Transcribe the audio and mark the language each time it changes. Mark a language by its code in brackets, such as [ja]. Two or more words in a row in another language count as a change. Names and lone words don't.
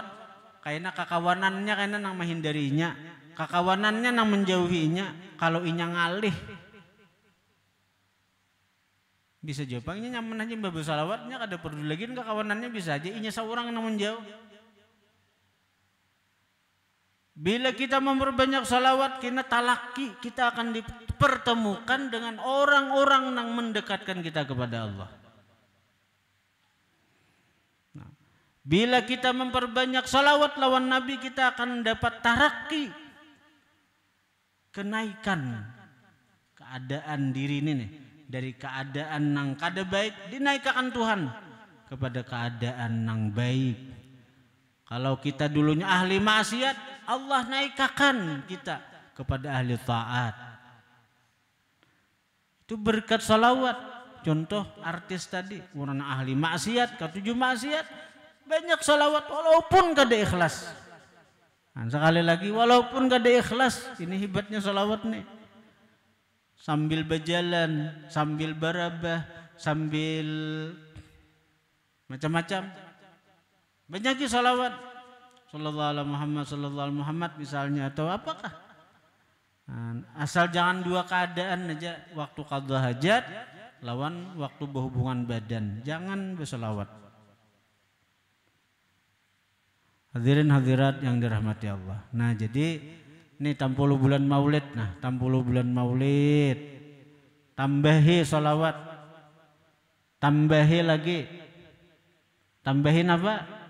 [bjn] Kayaknya kakawanannya kayaknya nang menghindarinya, kakawanannya nang menjauhinya. Kalau inya ngalih, bisa jawabnya nyaman aja mbak salawatnya, kada perlu lagi kakawanannya, bisa aja inya seorang yang menjauh. Bila kita memperbanyak salawat, kita talaki, kita akan dipertemukan dengan orang-orang yang mendekatkan kita kepada Allah. Bila kita memperbanyak salawat lawan Nabi, kita akan dapat taraki, kenaikan keadaan diri ini nih, dari keadaan yang kada baik dinaikkan Tuhan kepada keadaan yang baik. Kalau kita dulunya ahli maksiat, Allah naikkan kita kepada ahli taat. Itu berkat salawat. Contoh artis tadi, orang ahli maksiat, katuju maksiat, banyak salawat walaupun kada ikhlas. Sekali lagi, walaupun kada ikhlas, ini hebatnya salawat nih. Sambil berjalan, sambil barabah, sambil macam-macam, banyaki salawat. [ar] صلى الله عليه محمد, صلى الله عليه محمد [bjn] misalnya, atau apakah. Asal jangan 2 keadaan aja, waktu qadha hajat lawan waktu berhubungan badan, jangan bersalawat. [id] Hadirin hadirat yang dirahmati Allah. [bjn] Nah, jadi ini 60 bulan maulid. Nah, 60 bulan maulid, tambahi salawat, tambahi lagi Tambahin apa?